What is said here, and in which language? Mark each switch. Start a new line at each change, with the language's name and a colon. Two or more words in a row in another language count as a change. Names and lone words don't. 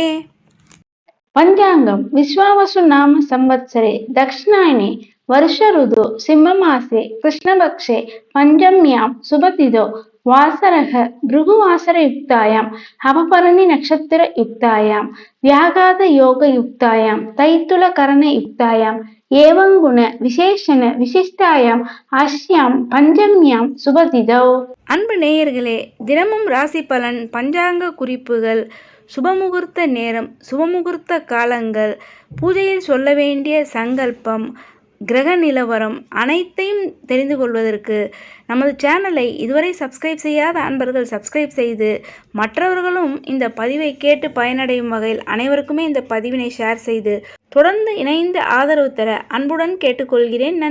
Sanskrit: पञ्चाङ्गं विश्वावसु नाम संवत्सरे दक्षिणायने वर्ष ऋतु सिंहमासे कृष्णपक्षे पञ्चम्यां शुभतिथौ वासरः भृगुवासरयुक्तायां अपभरणी नक्षत्रयुक्तायां व्याघातयोगयुक्तायां तैतुलकरणयुक्तायां एवं गुण विशेषण विशिष्टायां अस्यां पञ्चम्यां शुभतिथौ.
Tamil: அன்பு நேயர்களே, தினமும் ராசி பலன், பஞ்சாங்க குறிப்புகள், சுபமுகூர்த்த நேரம், சுபமுகூர்த்த காலங்கள், பூஜையில் சொல்ல வேண்டிய சங்கல்பம், கிரக நிலவரம் அனைத்தையும் தெரிந்து கொள்வதற்கு நமது சேனலை இதுவரை சப்ஸ்கிரைப் செய்யாத அன்பர்கள் சப்ஸ்கிரைப் செய்து மற்றவர்களும் இந்த பதிவை கேட்டு பயனடையும் வகையில் அனைவருக்குமே இந்த பதிவினை ஷேர் செய்து தொடர்ந்து இணைந்து ஆதரவு தர அன்புடன் கேட்டுக்கொள்கிறேன்.